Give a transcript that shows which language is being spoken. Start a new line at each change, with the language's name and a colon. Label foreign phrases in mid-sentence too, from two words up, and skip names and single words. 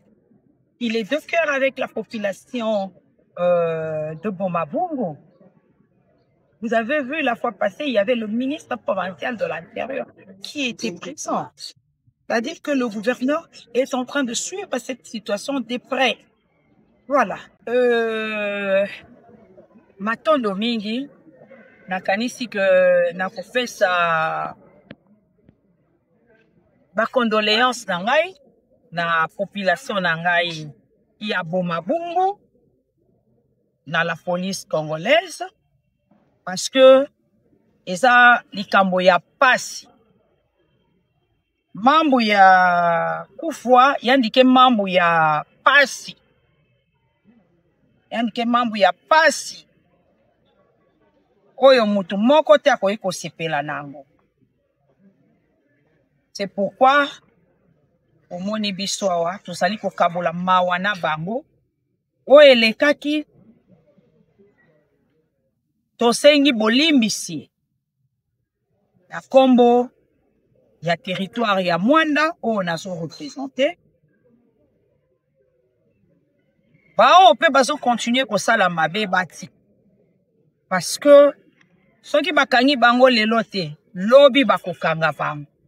French: Il est de cœur avec la population de Bomabungu. Vous avez vu la fois passée, il y avait le ministre provincial de l'Intérieur qui était présent. C'est-à-dire que le gouverneur est en train de suivre cette situation de près. Voilà.
Lingala: Matondo mingi, nakanisi que nakofesa ba condoléances na ngai na population na ngai ya Bomabungu na
French: la police congolaise parce que
Lingala: eza likambo ya pasi. Mambo ya kufwa yandike mambo ya pasi. Yandike mambo ya pasi. Oyo mutu moko te akoki kosepela nango.
French: C'est pourquoi
Lingala: omoni biso awa tozali kokabola mawa na bango oyo elekaki tosengi bolimbisi na kombo ya territoire ya Mwanda oyo nazo représenter bao pe bazo continuer kosala mabe bati
French: parce que
Lingala: soki bakangi bango lelo te lobi bakokanga bango.